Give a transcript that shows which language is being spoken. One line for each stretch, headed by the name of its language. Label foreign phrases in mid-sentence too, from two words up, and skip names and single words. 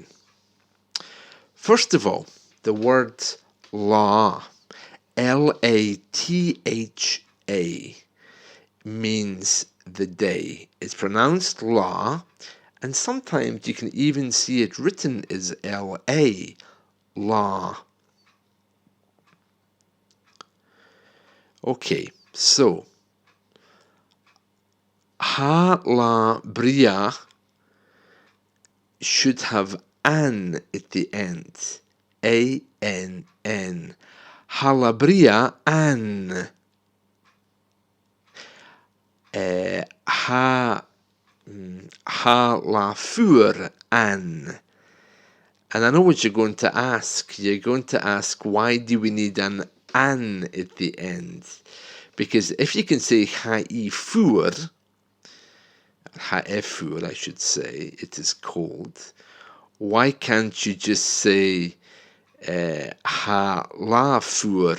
English: First of all, the word la, L-A-T-H-A, means the day. It's pronounced la, and sometimes you can even see it written as L-A, la. Okay, so ha la bria should have an at the end. A-N-N. Halabria an. Halafur an. And I know what you're going to ask. You're going to ask, why do we need an at the end? Because if you can say ha'ifur, ha'efur I should say, it is cold, why can't you just say halafur?